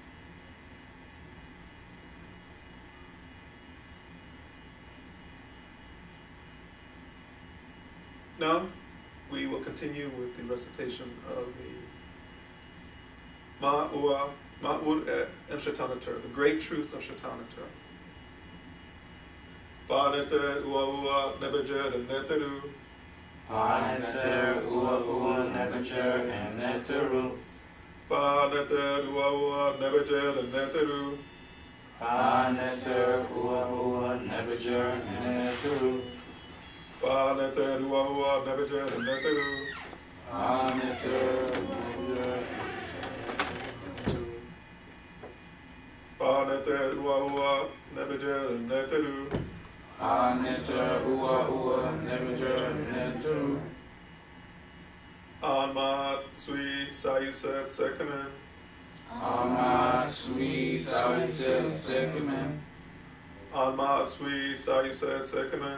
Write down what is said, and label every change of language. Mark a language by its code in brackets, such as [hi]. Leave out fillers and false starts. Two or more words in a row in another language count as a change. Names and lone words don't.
[en] Now, we will continue with the recitation of the Ma'ur Shetaut Neter, the great truth of Shetaut Neter. [egy] Pa Neter Ua Nebejer and Neteru. Pa Neter Ua Nebejer and Neteru. Pa Neter Ua Nebejer and Neteru. Pa Neter Ua Nebejer and Neteru. Pa Neter Ua Nebejer and Neteru. Pa Neter Pa Neter Ua Nebejer and Neteru. Pa Neter Ua Nebejer and Neteru. Amat Sui Sayuset Sekamen. Amat Sui Sayuset Sekamen. Amat Sui Sayuset Sekamen.